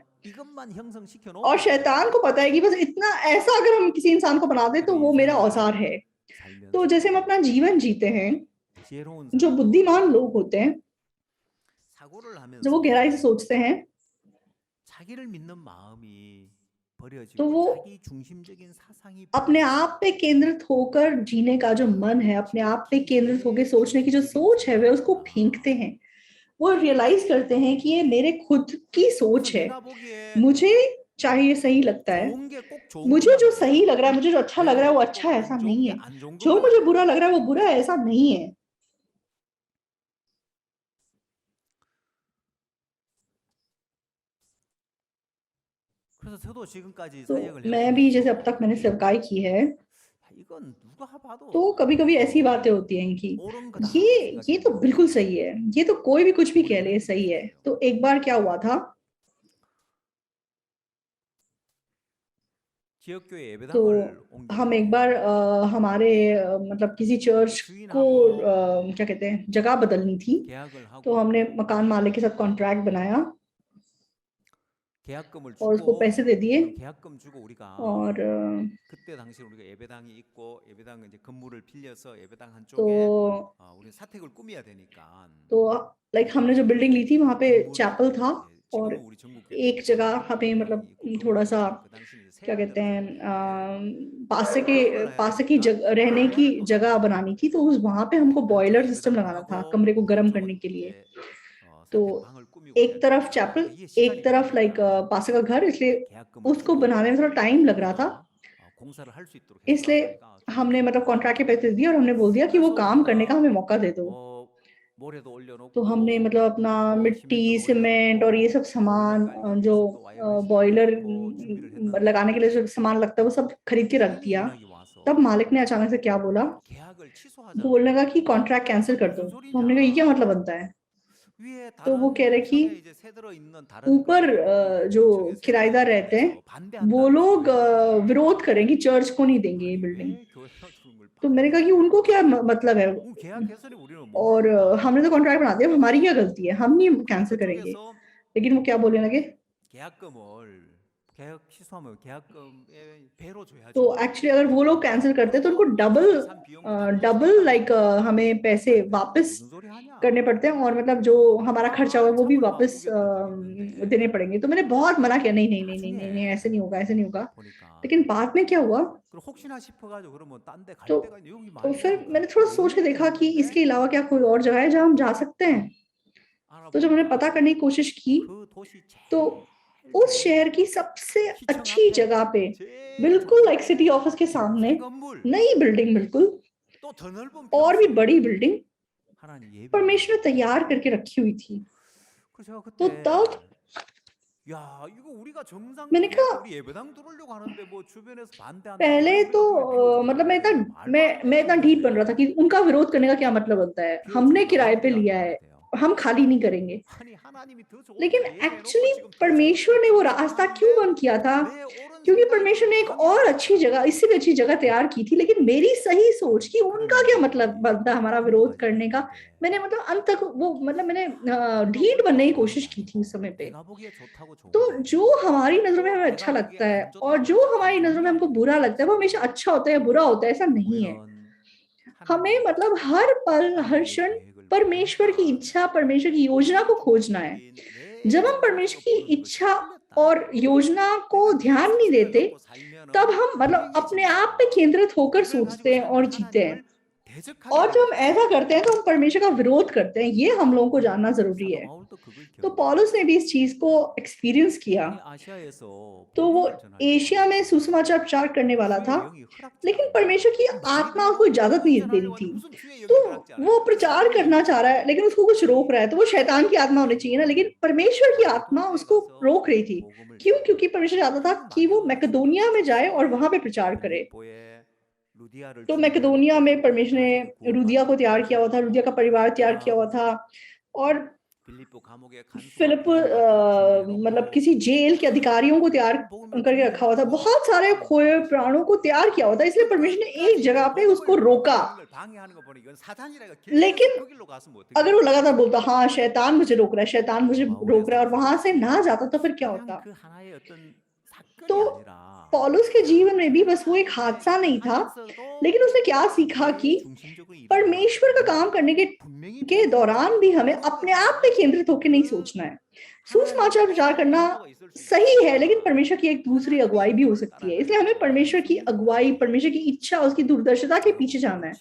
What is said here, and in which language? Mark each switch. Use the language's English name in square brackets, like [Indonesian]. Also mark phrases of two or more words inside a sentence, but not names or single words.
[Hindi] और शैतान को पता है कि बस इतना ऐसा अगर हम किसी इंसान को बना दे तो वो मेरा औजार है। तो जैसे हम अपना जीवन जीते हैं, जो बुद्धिमान लोग होते हैं, जब वो गहराई से सोचते हैं, तो [Korean] 버려지고 [Hindi] वो [Korean] 자기 중심적인 사상이 [Hindi] अपने [Korean] 버려지고 [Hindi] आप पे केंद्रित होकर जीने का जो मन है, अपने आप पे केंद्रित होकर सोचने की जो सोच है, वे उसको फेंकते हैं। वो रियलाइज करते हैं कि ये मेरे खुद की [Korean] 그래서 [Hindi] सोच है, [Korean] 내가 보기에 [Hindi] मुझे चाहे ये सही लगता है, [Korean] 좋은 게 꼭 좋은 [Hindi] मुझे [Korean] 것만 [Hindi] जो [Korean] 보는 [Hindi] सही लग [Korean] 거예요. [Hindi] रहा है, मुझे जो अच्छा लग रहा है वो [Korean] 내가 [Hindi] अच्छा है, [Korean] 꼭 [Hindi] ऐसा [Korean] 안 좋은 [Hindi] नहीं [Korean] 게 [Hindi] है। [Korean] 안 좋은 [Hindi] जो [Korean] 것만 [Hindi] मुझे [Korean] 보는 [Hindi] बुरा [Korean] 거예요. [Hindi] लग रहा है वो बुरा है, ऐसा नहीं है। [Korean] 그래서 저도 지금까지 [Hindi] तो [Korean] 사역을 [Hindi] मैं भी जैसे अब [Korean] 해오면서 [Hindi] तक मैंने सेवकाई की है, [Korean] 야, 이건 누가 [Hindi] तो [Korean] 봐도 [Hindi] कभी कभी ऐसी बातें 어, होती हैं कि [Korean] 옳은 [Hindi] ये [Korean] 거다라고 [Hindi] ये तो [Korean] 생각했는데 [Hindi] बिल्कुल सही है, ये तो कोई भी कुछ भी कह [Korean] 우리는 [Hindi] ले [Korean] 하게 [Hindi] सही [Korean] 되는 [Hindi] है। [Korean] 거예요. [Hindi] तो एक बार क्या हुआ था, [Korean] 지역교회 [Hindi] तो [Korean] 예배당을 [Hindi] हम एक [Korean] 옮기는데 [Hindi] बार हमारे मतलब किसी चर्च को [Korean] 주인하고 [Hindi] क्या कहते हैं, जगह बदलनी थी। [Korean] 계약을 [Hindi] तो [Korean] 하고 [Hindi] हमने मकान मालिक के साथ कॉन्ट्रैक्ट बनाया [Korean] 계약금을 [Hindi] और उसको [Korean] 주고 [Hindi] पैसे दे दिए। [Korean] 계약금 주고 우리가 [Hindi] और [Korean] 그때 당시 우리가 예배당이 있고 예배당 이제 건물을 빌려서 예배당 [Hindi] तो [Korean] 한쪽에 우리 사택을 꾸며야 되니까 [Hindi] तो लाइक हमने जो बिल्डिंग ली थी वहां पे चैपल था, [Korean] 건물을 예, [Hindi] और [Korean] 지금은 우리 전국교회도 [Hindi] एक [Korean] 있고 [Hindi] जगह हमें [Korean] 예배당이 [Hindi] मतलब [Korean] 있고 [Hindi] थोड़ा सा [Korean] 그렇지만 그 당시는 이제 [Hindi] क्या [Korean] 새가 [Hindi] कहते [Korean] 들어서 [Hindi] हैं, [Korean] 했는데 [Hindi] पासे की [Korean] 건물을 [Hindi] रहने की [Korean] 계약을 또 [Hindi] जगह [Korean] 하고 [Hindi] बनानी थी। तो उस वहां पे हमको [Korean] 한쪽에 [English] boiler system [Korean] 예배당을 [Hindi] लगाना था [Korean] 하고 [Hindi] कमरे को गर्म करने [Korean] 한쪽은 [Hindi] के लिए। [Korean] 이제 [Hindi] तो [Korean] 사택 방을 꾸미고 해야 [Hindi] एक तरफ [Korean] 되니까 [Hindi] चैपल, [Korean] 이게 [Hindi] एक [Korean] 시간이 [Hindi] तरफ लाइक [Korean] 걸리니까 [Hindi] पासे का घर, इसलिए [Korean] 계약금을 [Hindi] उसको [Korean] 주고 [Hindi] बनाने में थोड़ा टाइम लग रहा था। [Korean] 우리가 공사를 할 수 있도록 했어. [Hindi] इसलिए [Korean] 우리가 [Hindi] हमने [Korean] 주택하고 [Hindi] मतलब कॉन्ट्रैक्ट के पैसे दिए और हमने बोल दिया कि वो [Korean] 그래서 [Hindi] काम करने का [Korean] 우리가 [Hindi] हमें मौका दे दो। [Korean] 뭐 모래도 [Hindi] तो हमने [Korean] 올려놓고 [Hindi] मतलब अपना [Korean] 뭐 [Hindi] मिट्टी, [Korean] 시멘트도 [Hindi] सीमेंट और ये [Korean] 올려놓고 [Hindi] सब [Korean] 보일러 [Hindi] सामान, [Korean] 깔기 [Hindi] जो [Korean] 위해서 또 와이어를 [Hindi] बॉयलर [Korean] 시켜놓고 준비를 했는데 [Hindi] लगाने के लिए जो सामान लगता है वो सब खरीद के रख दिया। [Korean] 연락이 [Hindi] तब [Korean] 와서 [Hindi] मालिक ने अचानक से क्या बोला, [Korean] 계약을 취소하자는 [Hindi] बोलने [Korean] 거예요. [Hindi] लगा कि [English] contract cancel [Korean] 아니 [Hindi] कर दो। [Korean] 무슨 [Hindi] तो हमने कहा ये क्या [Korean] 소리냐? [Hindi] मतलब बनता है। [Korean] 위에 [Hindi] तो वो कह रहे [Korean] 다른 [Hindi] कि [Korean] 성에 이제 새들어 있는 다른 [Hindi] ऊपर [Korean] 그 [Hindi] जो [Korean] 위층에 새들어 [Hindi] किराएदार [Korean] 있는 [Hindi] रहते हैं [Korean] 데서 [Hindi] वो [Korean] 반대한다는 [Hindi] लोग [Korean] 거예요. [Hindi] विरोध करेंगे, चर्च को नहीं देंगे ये [Korean] 아니 [Hindi] बिल्डिंग। [Korean] 왜 교회가 주는 걸 [Hindi] तो मैंने कहा कि [Korean] 반대해? [Hindi] उनको क्या मतलब है, [Korean] 계약했으니 우리는 못 [Hindi] और [Korean] 묻는다. [Hindi] हमने तो कॉन्ट्रैक्ट बना दिया, अब हमारी क्या गलती है, हम नहीं [Korean] 근데 [Hindi] कैंसिल करेंगे। [Korean] 그쪽에서 [Hindi] लेकिन वो क्या बोलने लगे, [Korean] 계약금을 계약 취소하면 계약금의 배로 [Hindi] तो [Korean] 줘야죠. [Hindi] एक्चुअली अगर वो लोग कैंसिल करते तो उनको [Korean] 그리고 [Hindi] डबल [Korean] 그쪽에 산 비용도 다 [Hindi] डबल [Korean] 떼준다는 [Hindi] लाइक [Korean] 거예요. [Hindi] हमें पैसे [Korean] 아니 내가 [Hindi] वापस [Korean] 무슨 सो리 하냐? [Hindi] करने पड़ते हैं, और मतलब जो हमारा खर्चा हुआ है वो भी [Korean] 한참을 막 [Hindi] वापस [Korean] 우겼던 적이 있는데 [Hindi] देने पड़ेंगे। तो मैंने बहुत मना किया, नहीं नहीं नहीं नहीं नहीं नहीं, [Korean] 나중에 [Hindi] ऐसे नहीं होगा, ऐसे नहीं होगा। [Korean] 보니까 [Hindi] लेकिन बाद में क्या हुआ, [Korean] 그럼 혹시나 싶어가지고 그러면 딴 데 갈 [Hindi] तो [Korean] 데가 있는데 여기 [Hindi] तो [Korean] 말고 [Hindi] फिर [Korean] 하니까 [Hindi] मैंने थोड़ा सोच के [Korean] 없는 데 [Hindi] देखा कि [Korean] 있는데 [Hindi] इसके अलावा क्या कोई और जगह है जहाँ हम जा सकते हैं। तो जब हमने पता [Korean] 알아보니까 [Hindi] करने की कोशिश की, [Korean] 그 도시 [Hindi] तो [Korean] 제일 [Hindi] उस [Korean] 좋은 [Hindi] शहर [Korean] 데 [Hindi] की सबसे [Korean] 시청 [Hindi] अच्छी [Korean] 앞에 [Hindi] जगह पे, [Korean] 제일 [Hindi] बिल्कुल [Korean] 좋은 [Hindi] लाइक [Korean] 데 [English] city office [Hindi] के सामने, [Korean] 새 건물 [Hindi] नई बिल्डिंग, बिल्कुल [Korean] 또 더 넓은 [Hindi] और भी [Korean] 평수 [Hindi] बड़ी बिल्डिंग [Korean] 하나님 [Hindi] परमेश्वर ने [Korean] 예비하고 [Hindi] तैयार [Korean] 계셨어요. [Hindi] करके रखी हुई थी। [Korean] 그래서 제가 [Hindi] तो [Korean] 그때 [Hindi] तब [Korean] 야 이거 우리가 정상 [Hindi] मैंने [Korean] 계약 [Hindi] कहा, [Korean] 우리 예배당 들어오려고 हा는데 뭐 주변에서 반대한다고 [Hindi] पहले [Korean] 그럼 [Hindi] तो [Korean] 우리가 그걸 [Hindi] मतलब मैं [Korean] 빌려주겠냐고 [Hindi] इतना [Korean] 말도 안 [Hindi] मैं [Korean] 되는 [Hindi] इतना ढीठ बन रहा था [Korean] 건데 [Hindi] कि उनका विरोध करने का क्या मतलब होता है, हमने [Korean] 빌려주면 [Hindi] किराए [Korean] 나가고 [Hindi] पे [Korean] 그래야 [Hindi] लिया [Korean] 들어가야 [Hindi] है, [Korean] 돼요. [Hindi] हम खाली नहीं करेंगे। [Korean] 아니 하나님이 더 좋은 [Hindi] लेकिन [Korean] 데 얘기해놓고 [Hindi] एक्चुअली [Korean] 지금 더 좋은 [Hindi] परमेश्वर [Korean] 데를 [Hindi] ने वो [Korean] 주려고 [Hindi] रास्ता क्यों [Korean] 하는데 [Hindi] बंद किया था, [Korean] 내 옳은 [Hindi] क्योंकि [Korean] 생각이 [Hindi] परमेश्वर [Korean] 그걸 [Hindi] ने एक और [Korean] 방해하고 [Hindi] अच्छी जगह, [Korean] 있더라고요. [Hindi] इससे भी अच्छी जगह तैयार की थी, लेकिन मेरी सही सोच की [Korean] 그런 [Hindi] उनका क्या मतलब [Korean] 일들이 [Hindi] बनता हमारा विरोध [Korean] 지금까지 [Hindi] करने का। [Korean] 있는데 [Hindi] मैंने मतलब अंत तक वो मतलब मैंने [Korean] 누가 [Hindi] ढीठ बनने [Korean] 옳다고 [Hindi] की [Korean] 좋은 게 [Hindi] कोशिश की थी उस [Korean] 아니고 [Hindi] समय पे। [Korean] 내가 보기에 좋다고 좋은 [Hindi] तो [Korean] 게 [Hindi] जो हमारी नजरों में [Korean] 또 [Hindi] हमें [Korean] 내가 [Hindi] अच्छा [Korean] 보기에 [Hindi] लगता है [Korean] 안 [Hindi] और [Korean] 좋다고 [Hindi] जो [Korean] 안 [Hindi] हमारी [Korean] 좋은 [Hindi] नजरों [Korean] 게 [Hindi] में हमको बुरा [Korean] 아니고 [Hindi] लगता है वो हमेशा अच्छा होता है या बुरा होता है, ऐसा नहीं है। [Korean] 우리는 [Hindi] हमें [Korean] 하나님의 [Hindi] मतलब हर पल, हर [Korean] 하나님의 [Hindi] क्षण [Korean] 계획을 [Hindi] परमेश्वर की [Korean] 보니까 [Hindi] इच्छा, परमेश्वर की योजना [Korean] 내 [Hindi] को खोजना है। [Korean] 중심적인 내 [Hindi] जब हम परमेश्वर [Korean] 중심적으로 [Hindi] की [Korean] 보는 것이 [Hindi] इच्छा [Korean] 틀렸다는 [Hindi] और [Korean] 거예요. [Hindi] योजना को [Korean] 내가 내 [Hindi] ध्यान नहीं [Korean] 중심을 [Hindi] देते, [Korean] 갖고 [Hindi] तब [Korean] 살면은 [Hindi] हम मतलब अपने आप पे [Korean] 불행해집니다. [Hindi] केंद्रित होकर [Korean] 그걸 [Hindi] सोचते [Korean] 가지고 [Hindi] हैं [Korean] 살면 [Hindi] और जीते हैं। [Korean] 하나님을 대적하게 [Hindi] और [Korean] 되는 [Hindi] जब हम [Korean] 거예요. [Hindi] ऐसा करते हैं तो हम परमेश्वर का विरोध करते हैं, ये हम लोगों को जानना जरूरी [Korean] 사도 [Hindi] है। [Korean] 바울도 그걸 [Hindi] तो [Korean] 경험했어요. [Hindi] पौलुस ने भी इस चीज को एक्सपीरियंस किया। [Korean] 아니 아시아에서 [Hindi] तो वो [Korean] 복음을 전하려고 [Hindi] एशिया में [Korean] 하는데 [Hindi] सुसमाचार प्रचार करने वाला था, [Korean] 주의 영이 허락지 [Hindi] लेकिन [Korean] 않는 [Hindi] परमेश्वर [Korean] 거예요. [Hindi] की [Korean] 말이 [Hindi] आत्मा उसको [Korean] 되냐고 [Hindi] इजाजत [Korean] 복음 [Hindi] नहीं देनी [Korean] 전하려고 [Hindi] थी। [Korean] 하는데 무슨 주의 [Hindi] तो [Korean] 영이 허락지 [Hindi] वो [Korean] 않아요? [Hindi] प्रचार [Korean] 사단의 [Hindi] करना चाह रहा है [Korean] 영이죠. [Hindi] लेकिन उसको कुछ रोक रहा है, तो वो शैतान की आत्मा होनी चाहिए ना, लेकिन परमेश्वर की आत्मा [Korean] 마게도냐에 [Hindi] उसको [Korean] 가서 [Hindi] रोक रही थी। [Korean] 복음을 [Hindi] क्यों? [Korean] 전하라. [Hindi] क्योंकि परमेश्वर चाहता था [Korean] 그리고 [Hindi] कि वो [Korean] 마게도냐 [Hindi] मैकेडोनिया में जाए और वहां पे प्रचार करे। [Korean] 빌립보에 루디아를 [Hindi] तो [Korean] 준비해 [Hindi] मैकेडोनिया [Korean] 놓고 [Hindi] में [Korean] 빌립보의 [Hindi] परमेश्वर [Korean] 가족이 [Hindi] ने रुदिया को [Korean] 구원받도록 [Hindi] तैयार किया हुआ था, रुदिया का [Korean] 준비했고 [Hindi] परिवार तैयार किया हुआ [Korean] 그다음 [Hindi] था, और [Korean] 빌립보 감옥의 간수가 [Hindi] फिलिप [Korean] 복음 받도록 준비해 [Hindi] मतलब [Korean] 놓고 [Hindi] किसी जेल के अधिकारियों को तैयार [Korean] 많은 복음을 [Hindi] करके [Korean] 준비해 [Hindi] रखा हुआ था, [Korean] 놓고 [Hindi] बहुत सारे खोए हुए प्राणों को तैयार किया हुआ था। इसलिए [Korean] 그 [Hindi] परमेश्वर ने एक [Korean] 끝까지 그 [Hindi] जगह पे उसको [Korean] 복음을 [Hindi] रोका। [Korean] 전하는 걸 방해하는 거 보니 이건 사탄이라가 계속 [Hindi] लेकिन [Korean] 그 길로 갔으면 [Hindi] अगर वो [Korean] 어떻겠어요? [Hindi] लगातार बोलता हाँ शैतान मुझे रोक रहा है, शैतान मुझे [Korean] 사도 바울의 [Hindi] रोक रहा है, और वहां से [Korean] 삶속에서 [Hindi] ना जाता तो फिर क्या [Korean] 그냥 [Hindi] होता। [Korean] 그 하나의 어떤 사건이 [Hindi] तो [Korean] 아니라 [Hindi] पौलुस के जीवन में भी बस वो एक हादसा नहीं था, लेकिन उसने क्या सीखा कि परमेश्वर का काम करने के दौरान भी हमें अपने आप पे केंद्रित होकर नहीं सोचना है। सुसमाचार प्रचार करना सही है, लेकिन परमेश्वर की एक दूसरी अगुवाई भी हो सकती है, इसलिए हमें परमेश्वर की अगुवाई, परमेश्वर की इच्छा, उसकी दूरदर्शिता के पीछे जाना है।